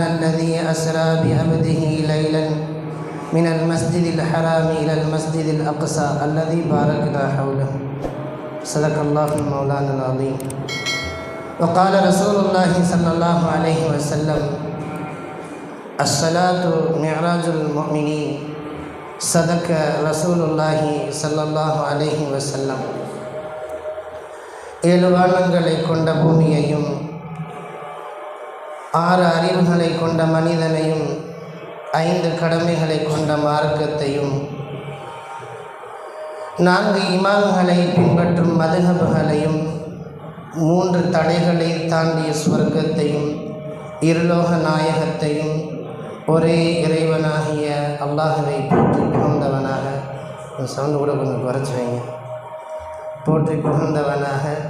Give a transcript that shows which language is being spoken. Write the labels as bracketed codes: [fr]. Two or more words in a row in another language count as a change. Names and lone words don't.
[ar] الذي أسرى بعبده ليلا من المسجد الحرام إلى المسجد الأقصى الذي باركنا حوله صدق الله مولانا العظيم وقال رسول الله صلى الله عليه وسلم الصلاة معراج المؤمنين صدق رسول الله صلى الله عليه وسلم [ta] ஏழு வானங்களை கொண்ட பூமியையும் ஆறு அறிவுகளை கொண்ட மனிதனையும் ஐந்து கடமைகளை கொண்ட மார்க்கத்தையும் நான்கு இமாம்களை பின்பற்றும் மதுஹபுகளையும் மூன்று தடைகளை தாண்டிய சுவர்க்கத்தையும் இருலோக நாயகத்தையும் ஒரே இறைவனாகிய அல்லாஹுவை போற்றி புகழ்ந்தவனாக சவுண்டு கூட கொஞ்சம் குறைச்சி வைங்க போற்றி புகழ்ந்தவனாக